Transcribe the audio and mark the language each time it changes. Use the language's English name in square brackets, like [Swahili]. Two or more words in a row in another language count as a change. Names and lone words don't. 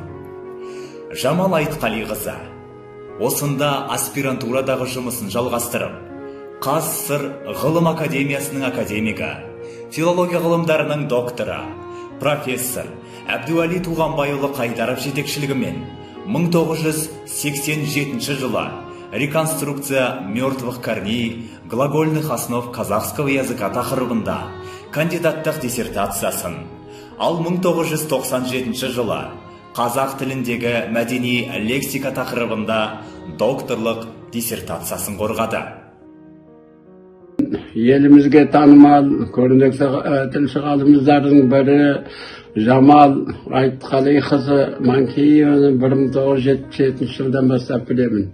[Kazakh] Жамал Айтқалиқызы осында аспирантурадағы жұмысын жалғастырып, КСР ғылым академиясының академигі, филология ғылымдарының докторы, профессор Әбдуәли Туғанбайұлы Қайдаров жетекшілігімен 1987 жылы [Russian] реконструкция мертвых корней глагольных основ казахского языка [Kazakh] тақырыбында кандидаттық диссертациясын, ал 1997 жылы қазақ тіліндегі мәдени лексика тақырыбында докторлық диссертациясын қорғады. Елімізге танымал көрнекті тілші ғалымдардың бірі Жамал Айтқалиқызы Манкееваны 1977 жылдан бастап білемін.